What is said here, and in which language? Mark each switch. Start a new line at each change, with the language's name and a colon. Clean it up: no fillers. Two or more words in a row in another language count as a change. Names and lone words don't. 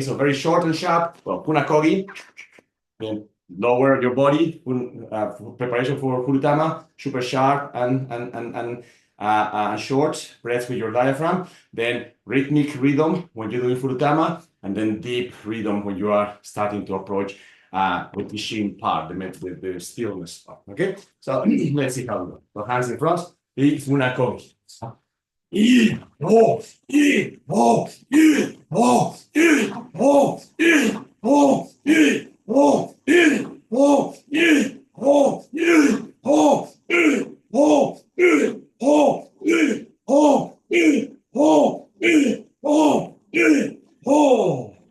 English: So very short and sharp, well, punakogi, then lower your body, preparation for furutama, super sharp and short breaths with your diaphragm, then rhythmic rhythm when you're doing furutama, and then deep rhythm when you are starting to approach with the shin part, the stillness part, okay? So let's see how we go. So hands in front, big funakogi. I, o, I, o, I, o, I, o, I, o, I, o, I, o, I, o, I, o, I, o, I, o, I, o, I, o, I, o, I, o.